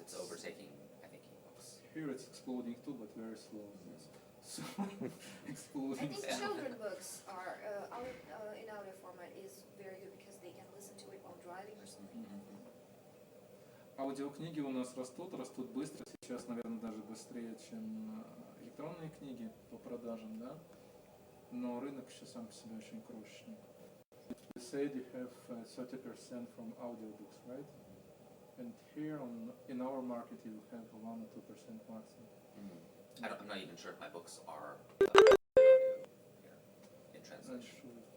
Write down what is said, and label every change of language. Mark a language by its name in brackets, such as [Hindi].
[English] It's overtaking, I think, ebooks. Here it's exploding too, but very slow. So I exploding. think children books are in audio format is very good because they can listen to it while driving or something. [Russian] Аудиокниги у нас растут быстро. Сейчас, наверное, даже быстрее, чем электронные книги по продажам, да? Но рынок еще сам по себе очень крошечный. [English] You said you have 30% from audiobooks, right? And here in our market you have 1 or 2% maximum. I'm not even sure if my books are in translation.